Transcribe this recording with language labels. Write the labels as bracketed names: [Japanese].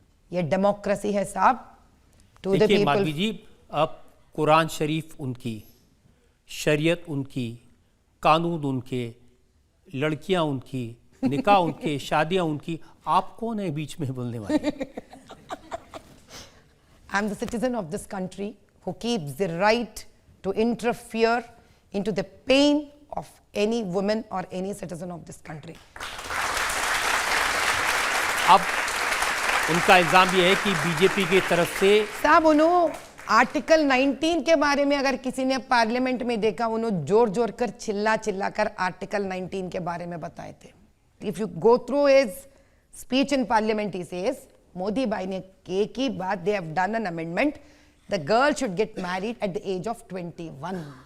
[Hindi] ये डेमोक्रेसी है साहब? [English] to the [Hindi] देखिए माधवी [English] People. [Hindi] जी, अब कुरान शरीफ उनकी, शरीयत उनकी, कानून उनके, लड़कियां उनकी, निकाह उनके, शादियां उनकी, आप कौन है बीच में बोलने वाले? [English] I am the citizen of this country who keeps the right to interfere into the pain of any woman or any citizen of this country. [Hindi] अब उनका इल्जाम यह है कि बीजेपी की तरफ से साहब, उन्होंने आर्टिकल 19 के बारे में अगर किसी ने पार्लियामेंट में देखा, उन्होंने जोर जोर कर चिल्ला कर आर्टिकल 19 के बारे में बताए थे। [English] if you go through his speech in parliament, he says [Hindi] Modi भाई ने एक ही बात, [English] they have done an amendment, the girl should get married at the age of 21,